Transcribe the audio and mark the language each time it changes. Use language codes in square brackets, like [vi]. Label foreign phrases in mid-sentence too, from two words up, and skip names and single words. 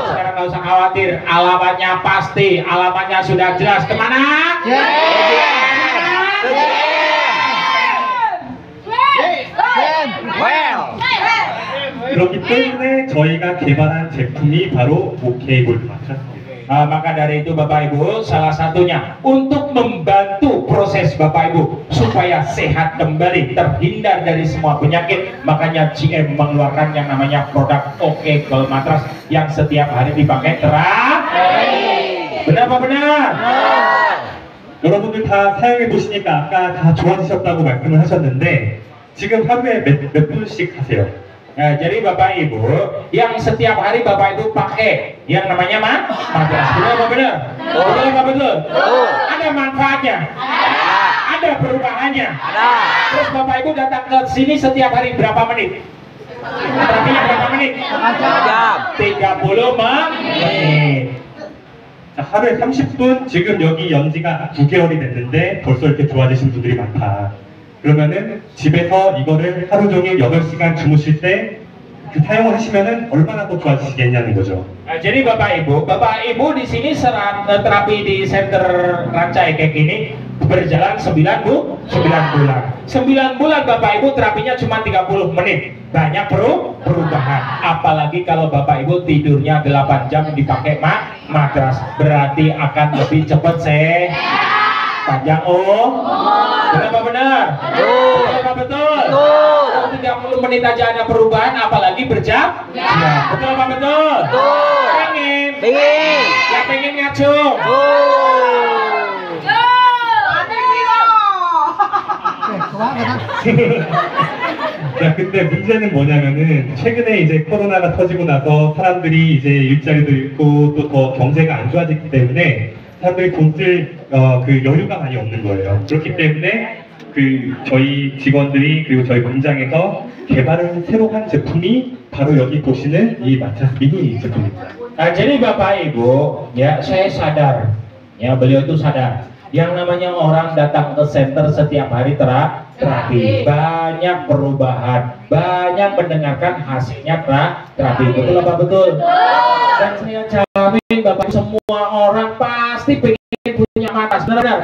[id] Sekarang nggak usah khawatir, alamatnya pasti, alamatnya sudah jelas. Kemana? Well. [ko] 그렇기 때문에 저희가 개발한 제품이 바로 OK 골드 마트라스입니다. [id] Maka dari itu Bapak Ibu, salah satunya untuk membantu proses Bapak Ibu supaya sehat kembali, terhindar dari semua penyakit, makanya GM mengeluarkan yang namanya produk OK Gold Matras yang setiap hari dipakai Benar apa benar? [ko] 여러분들 다 사용해 보시니까 아까 다 좋아지셨다고 말씀을 하셨는데 지금 하루에 몇 분씩 하세요? [id] Nah, jadi Bapak Ibu, yang setiap hari Bapak Ibu pakai yang namanya matras, benar apa benar? Betul apa betul? Ada manfaatnya, ada perubahannya. Terus Bapak Ibu datang ke sini setiap hari berapa menit? Terapinya berapa menit? 30 menit. [ko] 자, 하루에 30분, 지금 여기 연지가 9개월이 됐는데 벌써 이렇게 좋아지신 분들이 많다. 그러면은 집에서 이거를 하루 종일 8시간 주무실 때 사용을 하시면은 얼마나 더 좋아지시겠냐는 거죠. [id] Nah, jadi Bapak Ibu di sini terapi di center Rancai kayak gini berjalan 9 bulan. 9 bulan Bapak Ibu terapinya cuma 30 menit. Banyak perubahan. Apalagi kalau Bapak Ibu tidurnya 8 jam dipakai matras, berarti akan lebih cepat panjang benar apa benar? Betul apa betul? Kalau 30 menit aja ada perubahan, apalagi berjam? Betul apa betul? Pengen Pingin. Yang pengen ngacung. [ko] 자, 근데 문제는 뭐냐면은 최근에 이제 코로나가 터지고 나서 사람들이 이제 일자리도 잃고 또 더 경제가 안 좋아졌기 때문에 사람들이 돈 쓸 그 여유가 많이 없는 거예요. 그렇기 때문에 그 저희 직원들이 그리고 저희 공장에서 개발을 새로 한 제품이 바로 여기 보시는 이 마트라스 미니 제품입니다. [id] Nah, jadi Bapak Ibu, ya saya sadar, ya beliau itu sadar, yang namanya orang datang ke center setiap hari terapi, banyak perubahan, banyak mendengarkan hasilnya terapi, betul apa betul? Dan saya jamin Bapak semua orang pasti pengen punya matras, benar?